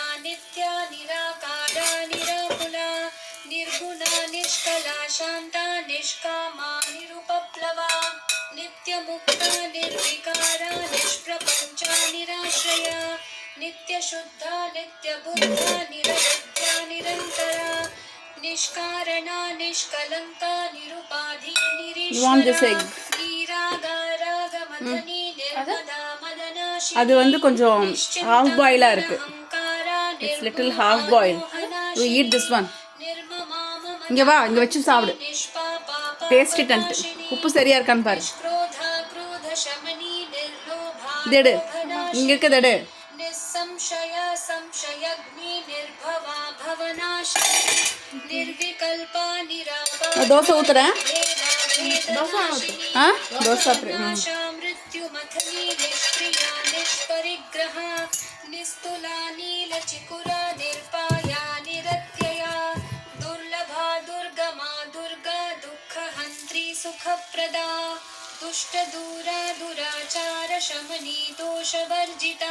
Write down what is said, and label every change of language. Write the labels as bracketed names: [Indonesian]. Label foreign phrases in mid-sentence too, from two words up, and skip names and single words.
[Sanskrit] नित्या निराकारा निराकुला निर्गुणा निष्कला शांता निष्कामा निरुपप्लवा नित्यमुक्ता निर्विकारा निष्प्रपंचा निराश्रया नित्यशुद्धा नित्यबुद्धा निरवध्या निरंतरा निष्कारणा निष्कलंका निरुपाधि [English] You want this egg? [Sanskrit] निरागारागमदनी निर्मदा [Tamil] அது வந்து கொஞ்சம் [English] half boil [Tamil] இருக்கு. [English] It's little half boil. You eat this one. [Tamil] இங்க வா, இங்க வச்சு சாப்பிடு. [English] Taste it and [Tamil] உப்பு சரியா இருக்கான்னு பாரு. தேடு, இங்க இருக்க தேடு. [Sanskrit] निस्संशया संशयग्नि निर्भवा भवनाशिनी निर्विकल्पा निरापा [Tamil] தோசை ஊத்துறேன். தோசை [Sanskrit] मृत्युमथनी निष्क्रिया निष्परिग्रहा निस्तुला नीलचिकुरा निर्पाया निरत्यया दुर्लभा दुर्गमा दुर्गा दुःखहन्त्री सुखप्रदा दुष्टदूरा दुराचार शमनी दोषवर्जिता